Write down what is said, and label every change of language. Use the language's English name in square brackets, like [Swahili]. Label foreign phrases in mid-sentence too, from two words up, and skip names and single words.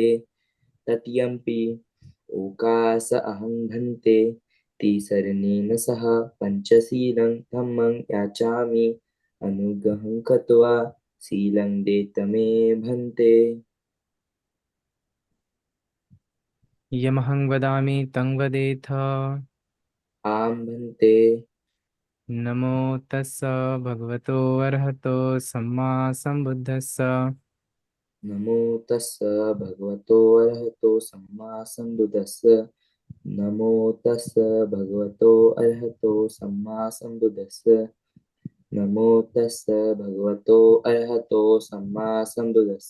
[Pali] तृतीयम्पि ओकास अहं भन्ते तीसरनेन सह पंचशीलं धम्मं याचामि अनुग्रहं कृत्वा शीलं देत मे भन्ते। यमहं वदामि तं वदेथ। आं भन्ते। नमो तस्स भगवतो अर्हतो सम्मा सम्बुद्धस्स। नमो तस्स भगवतो अरहतो सम्मा सम्बुद्धस्स। नमो तस्स भगवतो अरहतो सम्मा सम्बुद्धस्स। नमो तस्स भगवतो अरहतो सम्मा सम्बुद्धस्स।